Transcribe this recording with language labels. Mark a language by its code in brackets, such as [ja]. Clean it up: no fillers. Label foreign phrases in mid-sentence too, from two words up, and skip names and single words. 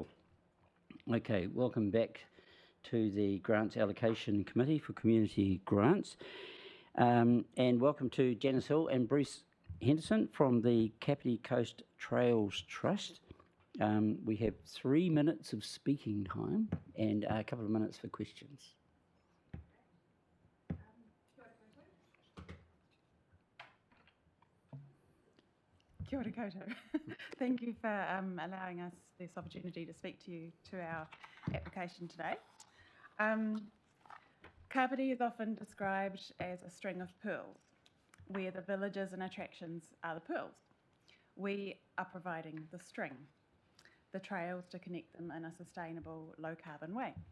[en] Okay, welcome back to the Grants Allocation Committee for Community Grants. And welcome to Janice Hill and Bruce Henderson from the Kapiti Coast Trails Trust. We have 3 minutes of speaking time and a couple of minutes for questions. [mi] Kia ora koutou. [en] Thank you for allowing us this opportunity to speak to you to our application today. Kapiti is often described as a string of pearls, where the villages and attractions are the pearls. We are providing the string, the trails to connect them in a sustainable, low-carbon way.